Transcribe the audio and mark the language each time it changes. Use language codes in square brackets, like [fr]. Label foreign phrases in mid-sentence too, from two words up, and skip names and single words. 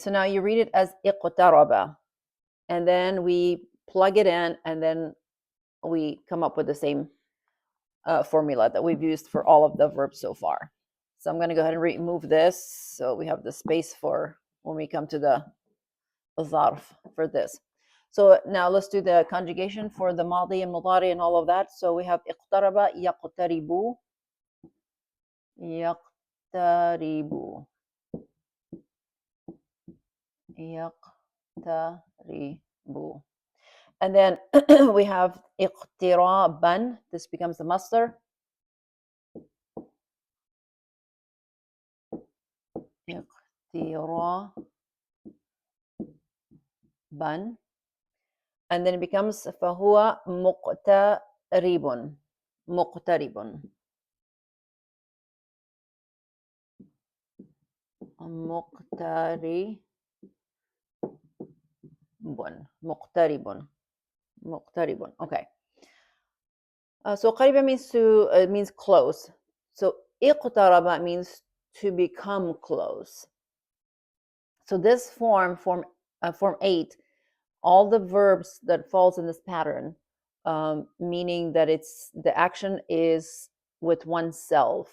[en] So now you read it as iqtaraba, and then we plug it in, and then we come up with the same formula that we've used for all of the verbs so far. So I'm going to go ahead and remove this so we have the space for when we come to the zarf for this. So now let's do the conjugation for the madi and mudari and all of that. So we have [ar] اقترب يقترب يقترب يقترب. [en] And then we have iqtiraban. This becomes the masdar. Iqtiraban. And then it becomes [ar] فهو مقترب. مقترب. مقترب. مقترب. [en] مقترب. Okay. So قريب means close. So اقترب means to become close. So this form 8, all the verbs that falls in this pattern, meaning that it's the action is with oneself.